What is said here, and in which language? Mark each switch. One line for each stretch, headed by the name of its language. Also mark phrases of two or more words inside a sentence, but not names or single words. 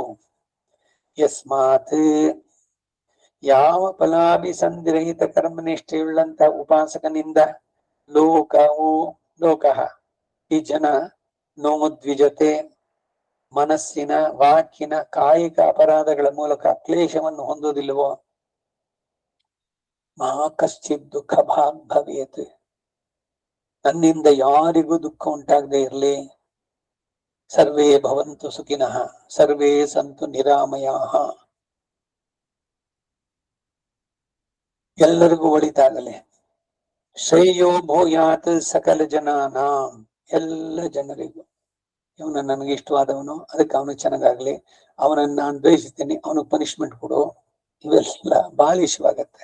Kannada: ಯಸ್ಮಾತ್, ಯಾವ ಫಲಾಭಿಸಂಧಿರಹಿತ ಕರ್ಮನಿಷ್ಠೆಯುಳ್ಳಂತ ಉಪಾಸಕನಿಂದ ಲೋಕವು ಲೋಕಃ ಈ ಜನ ನೋದ್ವಿಜತೆ ಮನಸ್ಸಿನ ವಾಕಿನ ಕಾಯಿಕ ಅಪರಾಧಗಳ ಮೂಲಕ ಕ್ಲೇಶವನ್ನು ಹೊಂದುವುದಿಲ್ಲವೋ,
Sanskrit: ಮಾ ಕಶ್ಚಿತ್ ದುಃಖ ಭಾಗ್ ಭವೇತ್,
Kannada: ನನ್ನಿಂದ ಯಾರಿಗೂ ದುಃಖ ಉಂಟಾಗದೆ ಇರಲಿ,
Sanskrit: ಸರ್ವೇ ಭವಂತು ಸುಖಿನಃ ಸರ್ವೇ ಸಂತು ನಿರಾಮಯಾಃ,
Kannada: ಎಲ್ಲರಿಗೂ ಒಳಿತಾಗಲಿ,
Sanskrit: ಶ್ರೇಯೋ ಭೂಯಾತ್ ಸಕಲ ಜನಾನಾಂ,
Kannada: ಎಲ್ಲ ಜನರಿಗೂ, ಇವನು ನನಗೆ ಇಷ್ಟವಾದವನು ಅದಕ್ಕೆ ಅವನು ಚೆನ್ನಾಗಾಗ್ಲಿ, ಅವನನ್ನ ನಾನು ದ್ವೇಷಿಸ್ತೀನಿ ಅವನಿಗೆ ಪನಿಷ್ಮೆಂಟ್ ಕೊಡು, ಇವೆಲ್ಲ ಬಾಲಿಶವಾಗತ್ತೆ.